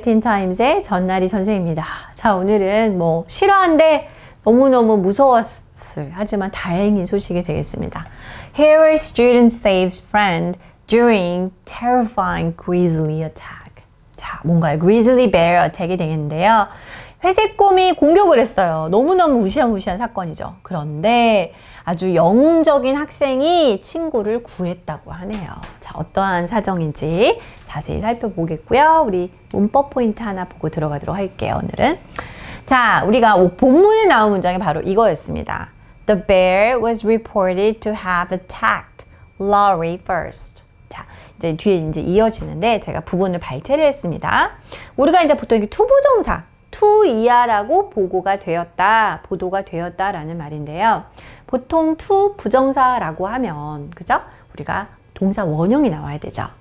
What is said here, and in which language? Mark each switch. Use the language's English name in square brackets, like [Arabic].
[Korean] 틴타임즈의 전나리 선생입니다. 자, 오늘은 실화인데 너무너무 무서웠어요. 하지만 다행인 소식이 되겠습니다. [English] Here student saves friend during terrifying grizzly attack. [Korean] 자, 뭔가요? grizzly bear attack이 되겠는데요. 회색곰이 공격을 했어요. 너무너무 무시무시한 사건이죠. 그런데 아주 영웅적인 학생이 친구를 구했다고 하네요. 자, 어떠한 사정인지 자세히 살펴보겠고요. 우리 문법 포인트 하나 보고 들어가도록 할게요, 오늘은. 자, 우리가 본문에 나온 문장이 바로 이거였습니다. [English] The bear was reported to have attacked Laurie first. [Korean] 자, 이제 뒤에 이어지는데 제가 부분을 발췌를 했습니다. 우리가 이제 보통 이게 투부정사 to 이하라고 보도가 되었다라는 말인데요. 보통 to 부정사라고 하면, 그죠? 우리가 동사 원형이 나와야 되죠.